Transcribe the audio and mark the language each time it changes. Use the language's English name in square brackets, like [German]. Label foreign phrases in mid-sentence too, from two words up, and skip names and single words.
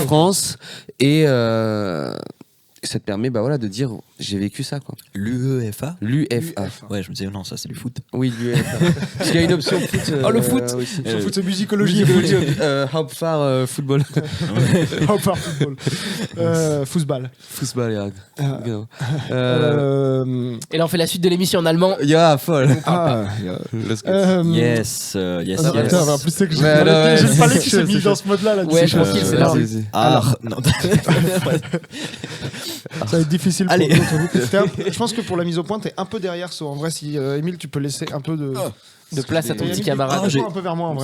[French] France et ça te permet bah voilà de dire j'ai vécu ça quoi. L'UEFA? L'UFA. Ouais, je me disais, non, ça c'est du foot. Oui, l'UFA. Parce qu'il y a une option foot. Oh, le foot. aussi. Sur foot, c'est musicologie. Musicologie, Hauptfach football. Hop, football. Football. [German] Fußball, ja. Genau. [French] Et là, on fait la suite de l'émission en allemand. [German] Ja, voll. Ah, [English] Let's go. Yes, yes, Ah, yes. [French] putain, en plus, c'est que j'ai Ouais, non, ouais, j'ai c'est pas qui chaud, s'est mis c'est dans chaud. ce mode-là. Là, Ouais, tranquille, c'est là. Vas-y. Ah, non. Ça va être difficile pour Allez. nous entre vous. Je pense que pour la mise au point, t'es un peu derrière. En vrai, si Émile, tu peux laisser un peu De place à ton Et petit Émile, camarade. Ah, j'ai- un peu vers moi en vrai.